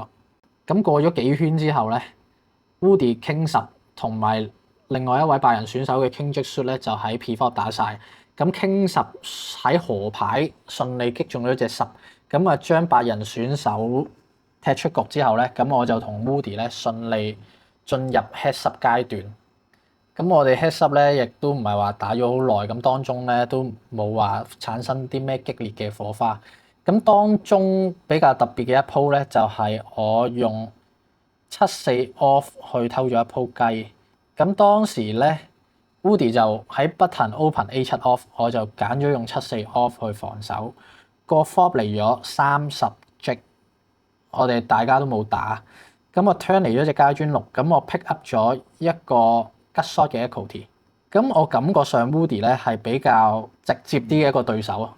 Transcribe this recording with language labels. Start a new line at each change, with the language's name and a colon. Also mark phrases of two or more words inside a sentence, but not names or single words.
Cantonese: 咁過咗幾圈之後咧 ，Woody King 10同埋另外一位白人選手嘅
English: King Jack suit
Cantonese: 咧就喺 pre-flop 打晒。咁 King 10喺河牌順利擊中咗隻10，咁啊將白人選手踢出局之後咧，咁我就同 Woody 咧順利進入
English: heads up
Cantonese: 階段。咁我哋
English: heads up
Cantonese: 咧，亦都唔係話打咗好耐，咁當中咧都冇話產生啲咩激烈嘅火花。咁當中比較特別嘅一鋪咧，就係我用
English: 7-4 off
Cantonese: 去偷咗一鋪雞。咁當時咧 Woody 就喺
English: button open A7 off，
Cantonese: 我就揀咗用
English: 7-4 off
Cantonese: 去防守。個 flop 嚟咗30J，我哋大家都冇打。咁我 turn 嚟咗隻階磚6，咁我
English: pick up
Cantonese: 咗一個吉 shot 嘅 equity，咁我感覺上 Woody 咧係比較直接啲嘅一個對手啊。